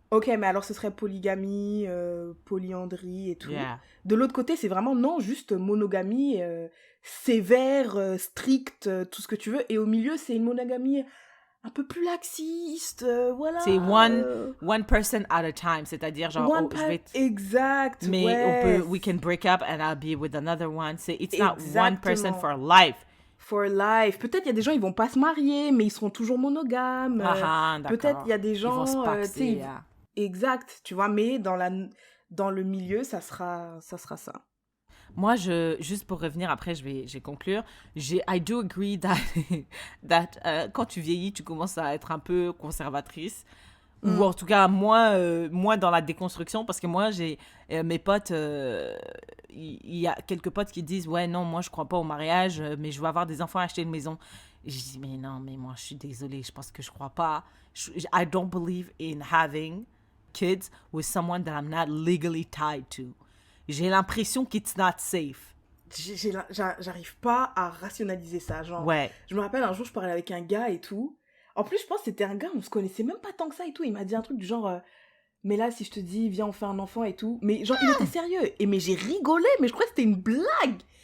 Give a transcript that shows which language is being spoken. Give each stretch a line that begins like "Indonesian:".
French: Ok, mais alors ce serait polygamie, polyandrie et tout.
English: Yeah.
French: De l'autre côté, c'est vraiment, non, juste monogamie sévère, stricte, tout ce que tu veux. Et au milieu, c'est une monogamie un peu plus laxiste, voilà. C'est
English: one person at a time,
French: c'est-à-dire genre... Exact, mais ouais.
English: we can break up and I'll be with another one. It's not one person for life. For life.
French: Peut-être il y a des gens, ils vont pas se marier, mais ils seront toujours monogames. Peut-être il y a des gens... Ils vont se paxer, Exact, tu vois, mais dans le milieu, ça sera ça. Moi, juste pour revenir, après, je vais conclure.
English: I do agree that
French: quand tu vieillis, tu commences à être un peu conservatrice. Ou en tout cas, moins dans la déconstruction. Parce que moi, j'ai mes potes... Il y a quelques potes qui disent « Ouais, non, moi, je crois pas au mariage, mais je veux avoir des enfants et acheter une maison. » Et je dis « Mais non, mais moi, je suis désolée. Je pense que je crois pas.
English: I don't believe in having kids with someone that I'm not legally tied to. »
French: J'ai l'impression qu'
English: it's not safe.
French: J'arrive pas à rationaliser ça. Genre, ouais. Je me rappelle un jour, je parlais avec un gars et tout. En plus, je pense que c'était un gars, on se connaissait même pas tant que ça et tout. Il m'a dit un truc du genre, mais là, si je te dis, viens, on fait un enfant et tout. Mais genre, il était sérieux. Et mais j'ai rigolé, mais je crois que c'était une blague.